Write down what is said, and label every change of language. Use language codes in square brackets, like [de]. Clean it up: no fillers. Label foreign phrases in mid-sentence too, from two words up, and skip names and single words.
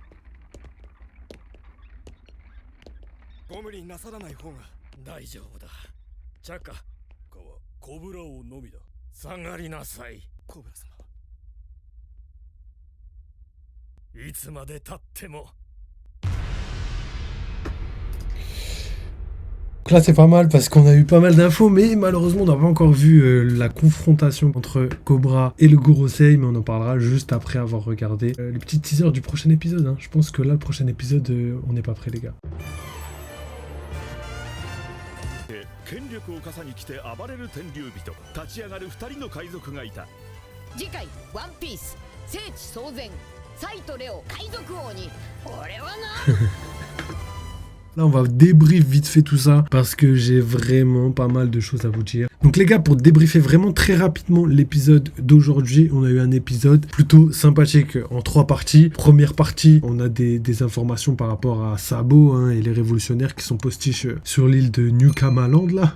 [ja] え。ご無理なさらない方が。大丈夫だ。チャカ、他はコブラ王のみだ。下がりなさい。コブラ様。いつまで経っても。 [fr] Donc là c'est pas mal parce qu'on a eu pas mal d'infos, mais malheureusement on n'a pas encore vu la confrontation entre Cobra et le Gorosei, mais on en parlera juste après avoir regardé le petit teaser du prochain épisode. Hein. Je pense que là le prochain épisode on n'est pas prêt les gars. [ja] 権力を傘に来て暴れる天竜人、立ち上がる2人の海賊がいた。次回ワンピース聖地騒然サイとレオ海賊王に俺はな。 [fr] Là on va débrief vite fait tout ça parce que j'ai vraiment pas mal de choses à vous dire. Donc les gars, pour débriefer vraiment très rapidement l'épisode d'aujourd'hui, on a eu un épisode plutôt sympathique en 3 parties. Première partie, on a des informations par rapport à Sabo hein, et les révolutionnaires qui sont postiches sur l'île de New Kamaland là.